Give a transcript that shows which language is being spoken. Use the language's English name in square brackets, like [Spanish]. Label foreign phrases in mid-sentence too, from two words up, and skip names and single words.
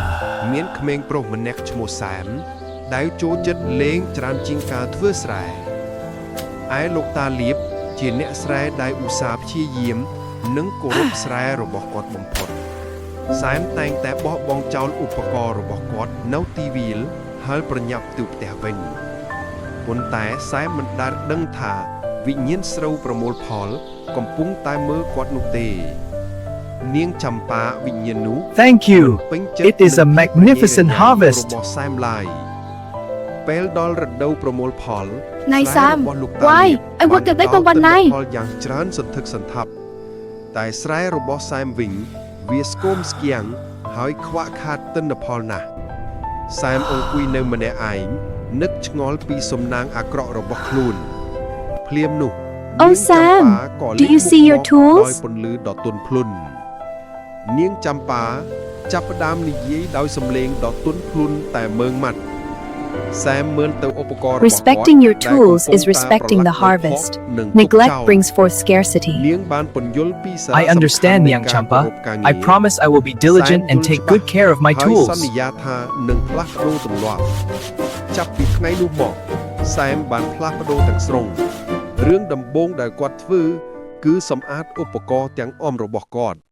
[Khmer] មានក្មេងប្រុសម្នាក់ឈ្មោះសែមដែលចូលចិត្តលេងច្រើនជាងការធ្វើស្រែឯលោកតាលៀបជាអ្នកស្រែដែលឧស្សាហ៍ព្យាយាមនិងគោរពស្រែរបស់គាត់បំផុតសែមតែងតែបោះបង់ចោលឧបករណ៍របស់គាត់នៅទីវាលហើយប្រញាប់ទៅផ្ទះវិញប៉ុន្តែសែមមិនដែលដឹងថាវិញ្ញាណស្រូវប្រមូលផលកំពុងតែមើលគាត់នោះទេនាងចំប៉ាវិញ្ញាណនោះ [English] Thank you. It is a magnificent harvest. [Khmer] របស់សែមឡាយពេលដល់រដូវប្រមូលផល Này ស្រែ [English] Sam, [Khmer] របស់លោកតា [English] why? [Khmer] លៀប [English] I worked [Khmer] បាន [English] at Lake Bangwan [Khmer] ផ្ដល់ này. ផលយ៉ាងច្រើនសន្ធឹកសន្ធាប់តែស្រែរបស់សែមវិញវាស្គមស្គាំងហើយខ្វាក់ខាតទិន្នផលណាស់សែមអង្គុយនៅម្នាក់ឯងនឹកឆ្ងល់ពីសំណាងអាក្រក់របស់ខ្លួនភ្លាមនោះ [English] Oh [Khmer] នាងចំ [English] Sam, [Khmer] ប៉ាក៏ [English] do [Khmer] លេច [English] you see your [Khmer] មក [English] tools? [Khmer] ដោយពន្លឺដ៏ទន់ភ្លន់នាងចំប៉ាចាប់ផ្ដើមនិយាយដោយសំឡេងដ៏ទន់ភ្លន់តែមើងម៉ាត់សែមមើលទៅឧបករណ៍របស់គាត់ [English] Respecting your [Khmer] ដែល [English] tools [Khmer] កំពុង [English] is [Khmer] តែ [English] respecting the [Khmer] ប្រឡាក់នៅ [English] harvest. [Khmer] ខកនិងទុក [English] Neglect [Khmer] ចោល [English] brings forth scarcity. [Khmer] នាងបានពន្យល់ពីសារៈ [English] I understand, [Khmer] សំខាន់នៃ [English] Yang [Khmer] ការគោរ [English] Champa. [Khmer] ពការងារ [English] I promise I will be diligent and take good care of my [Khmer] ហើយ [English] tools. [Khmer] សន្យាថានឹងផ្លាស់ប្ដូរទម្លាប់ចាប់ពីថ្ងៃនោះមកសែមបានផ្លាស់ប្ដូរទាំងស្រុងរឿងដំបូងដែលគាត់ធ្វើគឺសម្អាតឧបករណ៍ទាំងអមរបស់គាត់